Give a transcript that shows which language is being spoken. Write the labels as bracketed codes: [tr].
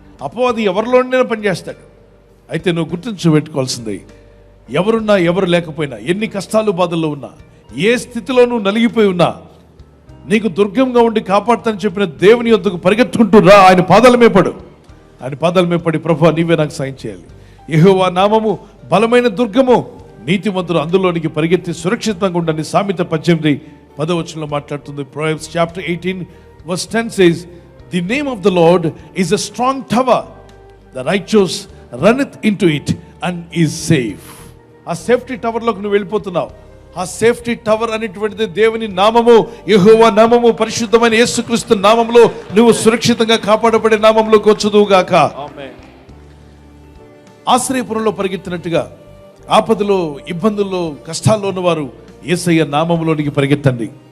[te] అపవాది ఎవరిలోనైనా పనిచేస్తాడు. అయితే నువ్వు గుర్తుంచుపెట్టుకోవాల్సింది, ఎవరున్నా ఎవరు లేకపోయినా, ఎన్ని కష్టాలు బాధల్లో ఉన్నా, ఏ స్థితిలో నువ్వు నలిగిపోయి ఉన్నా, నీకు దుర్గంగా ఉండి కాపాడుతానని చెప్పిన దేవుని యొద్దకు పరిగెత్తుకుంటూ రా. ఆయన పాదాల మీద పడు. ఆయన పాదాల మీద పడి, ప్రభువా నీవే నాకు సాయం చేయాలి. యెహోవా నామము బలమైన దుర్గము, నీతిమంతులు అందులోనికి పరిగెత్తి సురక్షితంగా ఉండని సామెత 18:10 మాట్లాడుతుంది. [en] Proverbs chapter 18 verse 10 says, the name of the Lord is a strong tower, the righteous runneth into it and is safe. [te] ఆ సేఫ్టీ టవర్లోకి నువ్వు వెళ్ళిపోతున్నావు. ఆ సేఫ్టీ టవర్ అనేటువంటిది దేవుని నామము, యెహోవా నామము, పరిశుద్ధమైన యేసుక్రీస్తు నామములో నువ్వు సురక్షితంగా కాపాడబడే నామంలోకి వచ్చుదువుగాక. ఆమేన్. ఆశ్రయపురంలో పరిగెత్తినట్టుగా ఆపదలో, ఇబ్బందుల్లో, కష్టాల్లో ఉన్నవారు యేసయ్య నామములోనికి పరిగెత్తండి.